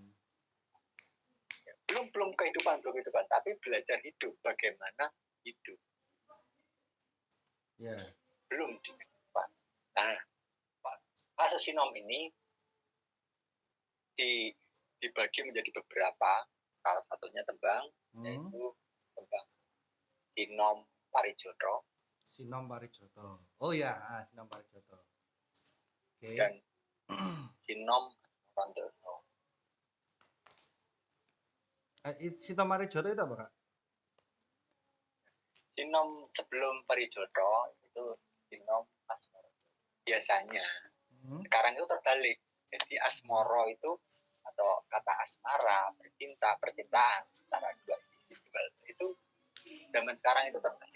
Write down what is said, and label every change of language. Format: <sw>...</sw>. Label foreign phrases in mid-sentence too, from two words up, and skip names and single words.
<id>Ya, belum kehidupan, tapi belajar hidup, bagaimana hidup. Ya. Belum di kehidupan. Nah, fase sinom ini dibagi menjadi beberapa, salah satunya tembang, yaitu tembang Sinom Parijoto. Oh ya, Sinom Parijoto. Okay. Dan Sinom Asmorandono. Sinom Parijoto itu apa, Kak? Sinom sebelum Parijoto itu Sinom Asmoro. Biasanya sekarang itu terbalik. Jadi asmoro itu atau kata asmara, percintaan antara dua individual itu zaman sekarang itu terbalik.</id>